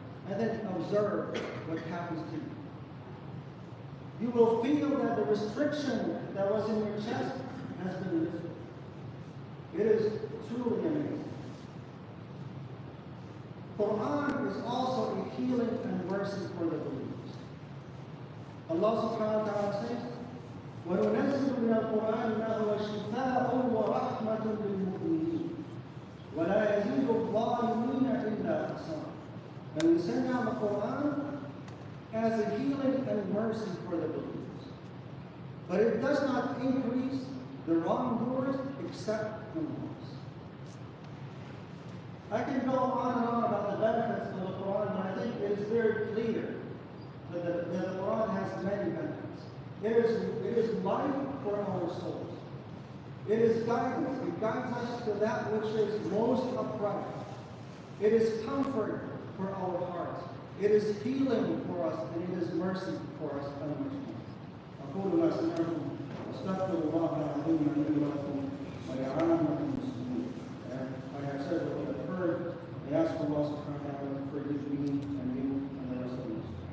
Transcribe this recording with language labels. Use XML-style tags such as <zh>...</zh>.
<en>And then observe what happens to you. You will feel that the restriction that was in your chest has been lifted. It is truly amazing. Quran is also a healing and mercy for the believers.</en> <ar>Allah subhanahu wa ta'ala says, وَنُنَزِّلُ مِنَ الْقُرْآنِ مَا هُوَ شِفَاءٌ وَرَحْمَةٌ لِلْمُؤْمِنِينَ وَلَا يَزِيدُ الظَّالِمِينَ إِلَّا خَسَارًا.</ar> <en>And we send down the Quran as a healing and mercy for the believers. But it does not increase the wrongdoers except the loss. I can go on and on about the benefits of the Quran, but I think it is very clear that the Quran has many benefits. It is life for our souls. It is guidance. It guides us to that which is most upright. It is comfort for our hearts. It is healing for us, and it is mercy for us.</en> <ar>أقول ما سمعتم أستغفر الله العظيم لي ولكم ولعامة المسلمين.</ar> <en>I have said what I have heard. I ask Allah subhanahu wa ta'ala to forgive me and you and the rest of us.</en>